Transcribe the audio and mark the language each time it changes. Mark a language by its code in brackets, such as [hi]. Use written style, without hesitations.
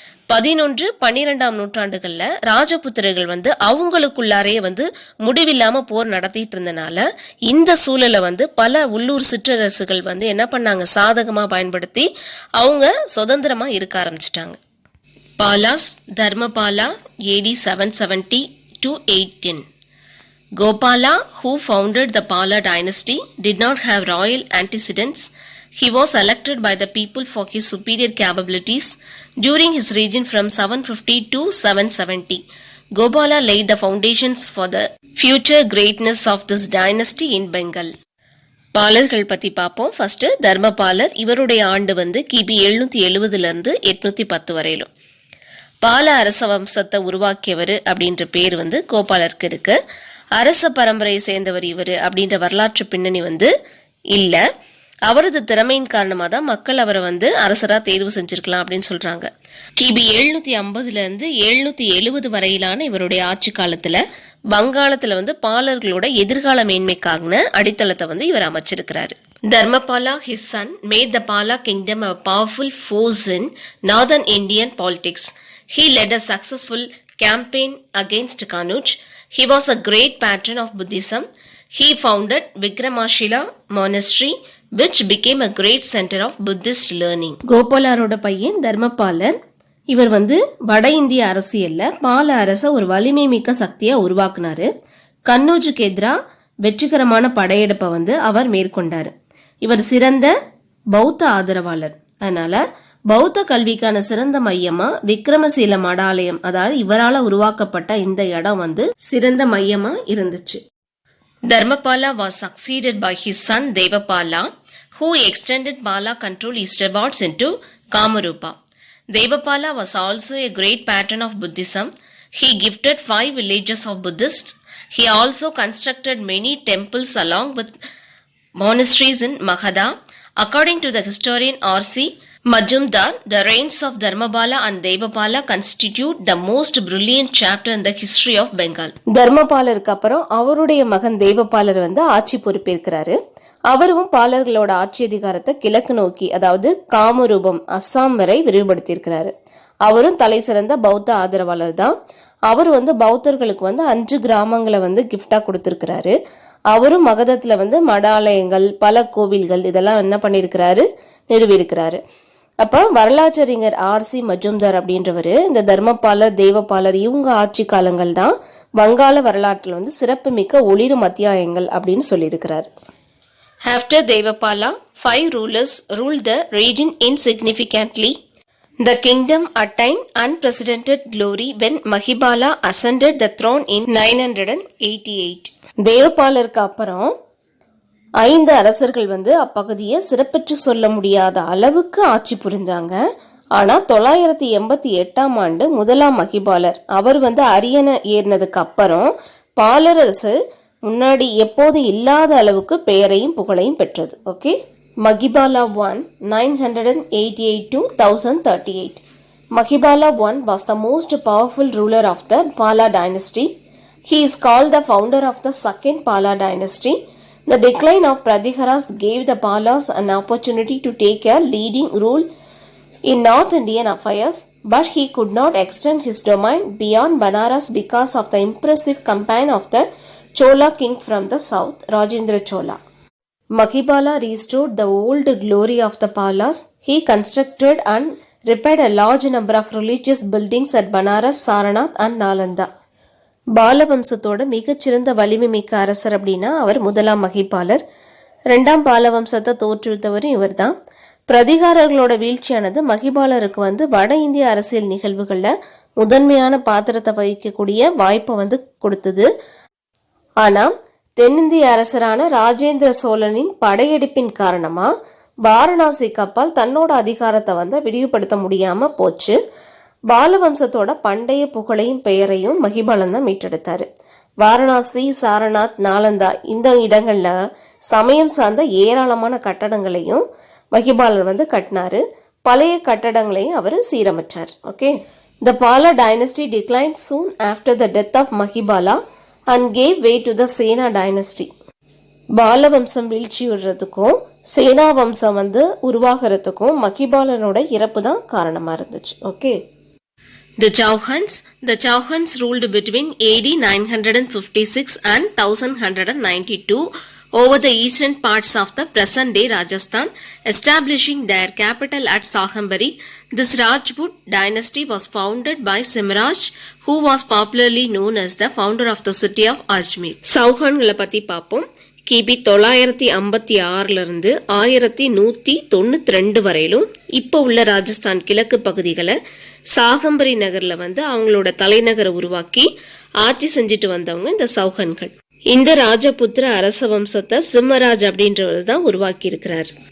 [ta] 11-12ஆம் நூற்றாண்டுகள்ல ராஜபுத்திரர்கள் வந்து அவங்களுக்குள்ளாரையே வந்து முடிவில்லாம போர் நடத்திட்டு இருந்தனால இந்த சூழலை வந்து பல உள்ளூர் சிற்றரசுகள் வந்து என்ன பண்ணாங்க, சாதகமா பயன்படுத்தி அவங்க சுதந்திரமா இருக்க ஆரம்பிச்சிட்டாங்க. Bala's Dharmapala AD 770 to 810. [en] Gopala, who founded the Pala dynasty, did not have royal antecedents. He was elected by the people for his superior capabilities during his reign from 750 to 770. Gopala laid the foundations for the future greatness of this dynasty in Bengal. [ta] பாலர்கள் பத்தி பார்ப்போம். First தர்மபாலர். இவருடைய ஆண்டு வந்து கிபி 770 810 வரையிலும். பால அரச வம்சத்தை உருவாக்கியவர் அப்படின்ற பேர் வந்து கோபாலருக்கு இருக்கு. அரச பரம்பரையை சேர்ந்தவர் இவர் அப்படின்ற வரலாற்று பின்னணி வந்து இல்ல. அவரது திறமையின் காரணமாக தான் மக்கள் அவரை வந்து அரசரா தேர்வு செஞ்சிருக்கலாம் அப்படின்னு சொல்றாங்க. கிபி 750 770 வரையிலான இவருடைய ஆட்சி காலத்துல வங்காளத்துல வந்து பாலர்களோட எதிர்கால மேன்மைக்கான அடித்தளத்தை வந்து இவர் அமைச்சிருக்கிறாரு. [en] Dharmapala, his son, made the Pala kingdom a powerful force in northern Indian politics. He led a successful campaign against Kanuj. He was a great patron of Buddhism. He founded Vikramashila monastery, which became a great center of Buddhist learning. [ta] கோபாலரோட பையன் தர்மபாலர். இவர் வந்து வட இந்திய அரசியல்ல பால அரச ஒரு வலிமை மிக்க சக்தியா உருவாக்குனாரு. கன்னூஜுக்கு எதிராக வெற்றிகரமான படையெடுப்பை வந்து அவர் மேற்கொண்டாரு. இவர் சிறந்த பௌத்த ஆதரவாளர். அதனால பௌத்த கல்விக்கான சிறந்த மையமா விக்ரமசீல மடாலயம், அதாவது இவரால உருவாக்கப்பட்ட இந்த இடம் வந்து சிறந்த மையமா இருந்துச்சு. [en] Dharmapala was succeeded by his son Devapala, who extended Pala control eastwards into Kamarupa. Devapala was also a great patron of Buddhism. He gifted 5 villages of Buddhists. He also constructed many temples along with monasteries in Magadha. According to the historian R.C. Majumdar, the reigns of Dharmapala and Devapala constitute the most brilliant chapter in the history of Bengal. [ta] தர்மபாலருக்கு அப்புறம் அவருடைய மகன் தேவபாலர் வந்து ஆட்சி பொறுப்பேற்கிறாரு. அவரும் பாலர்களோட ஆட்சி அதிகாரத்தை கிழக்கு நோக்கி, அதாவது காமரூபம் அஸ்ஸாம் வரை விரிவுபடுத்தியிருக்கிறாரு. அவரும் தலை சிறந்த பௌத்த ஆதரவாளர் தான். அவர் வந்து பௌத்தர்களுக்கு வந்து 5 கிராமங்களை வந்து கிஃப்டா கொடுத்திருக்கிறாரு. அவரும் மகதத்துல வந்து மடாலயங்கள், பல கோவில்கள் இதெல்லாம் என்ன பண்ணிருக்கிறாரு, நிறுவியிருக்கிறாரு. அப்ப வரலாற்றறிஞர் R.C. மஜும்தார் அப்படின்றவரு இந்த தர்மபாலர் தேவபாலர் இவங்க ஆட்சி காலங்கள் தான் வங்காள வரலாற்றில் வந்து சிறப்பு மிக்க ஒளிரும் அத்தியாயங்கள் அப்படின்னு சொல்லியிருக்கிறார். [en] After Devapala, 5 rulers ruled the region insignificantly. The kingdom attained unprecedented glory when Mahibala ascended the throne in 988. [ta] தேவபாலருக்கு அப்புறம் 5 அரசர்கள் வந்து அப்பகுதியை சிறப்பிச்சு சொல்ல முடியாத அளவுக்கு ஆட்சி புரிந்தாங்க. ஆனா 988ஆம் ஆண்டு முதலாம் மகிபாலர் அவர் வந்து அரியணை ஏறினதுக்கு அப்புறம் பாலரசு முன்னாடி எப்போது இல்லாத அளவுக்கு பெயரையும் புகழையும் பெற்றது. [en] Okay, Mahibala I 988 to 1038. Mahibala I was the most powerful ruler of the Pala dynasty. He is called the founder of the second Pala dynasty. The decline of Prathiharas gave the Palas an opportunity to take a leading role in North Indian affairs, but he could not extend his domain beyond Banaras because of the impressive campaign of the Chola king from the south, Rajendra Chola. Mahibala restored the old glory of the Palas. He constructed and repaired a large number of religious buildings at Banaras, Saranath and Nalanda. [ta] பாலவம்சத்தோட மிகச்சிறந்த வலிமை மிக்க அரசர் அப்படின்னா அவர் முதலாம் மகிபாலர். 2ஆம் பாலவம்சத்தை தோற்றுவித்தவரும் இவர் தான். பிரதிகாரர்களோட வீழ்ச்சியானது மகிபாலருக்கு வந்து வட இந்திய அரசியல் நிகழ்வுகள்ல முதன்மையான பாத்திரத்தை வகிக்கக்கூடிய வாய்ப்பை வந்து கொடுத்தது. ஆனா தென்னிந்திய அரசரான ராஜேந்திர சோழனின் படையெடுப்பின் காரணமா வாரணாசிக்கு அப்பால் தன்னோட அதிகாரத்தை வந்து விரிவுபடுத்த முடியாம போச்சு. பாலவம்சத்தோட பண்டைய புகழையும் பெயரையும் மகிபாலன் தான் மீட்டெடுத்தாரு. வாரணாசி, சாரநாத், நாலந்தா இந்த இடங்கள்ல சமயம் சார்ந்த ஏராளமான கட்டடங்களையும் மகிபாலன் வந்து கட்டினாரு. பழைய கட்டடங்களையும் அவர் சீரமைச்சார். Okay. [en] The Pala dynasty declined soon after the death of Mahibala and gave way to the Sena dynasty. [ta] பால வம்சம் வீழ்ச்சியுறதுக்கும் சேனா வம்சம் உருவாகிறதுக்கும் மகிபாலனோட இறப்பு தான் காரணமா இருந்துச்சு. Okay. [en] The Chauhans ruled between AD 956 and 1192 over the eastern parts of the present-day Rajasthan, establishing their capital at Sahambari. This Rajput dynasty was founded by Simraj, who was popularly known as the founder of the city of Ajmer. [ta] சௌஹான்களை பத்தி பார்ப்போம். கிபி 956 இருந்து 1192 வரையிலும் இப்போ உள்ள ராஜஸ்தான் கிழக்கு பகுதிகளை சாகம்பரி நகர்ல அவங்களோட தலைநகரை உருவாக்கி ஆட்சி செஞ்சுட்டு வந்தவங்க இந்த சௌஹான்கள். இந்த ராஜபுத்திர அரச வம்சத்தை சிம்மராஜ் அப்படின்றவர் தான் உருவாக்கி இருக்கிறார்.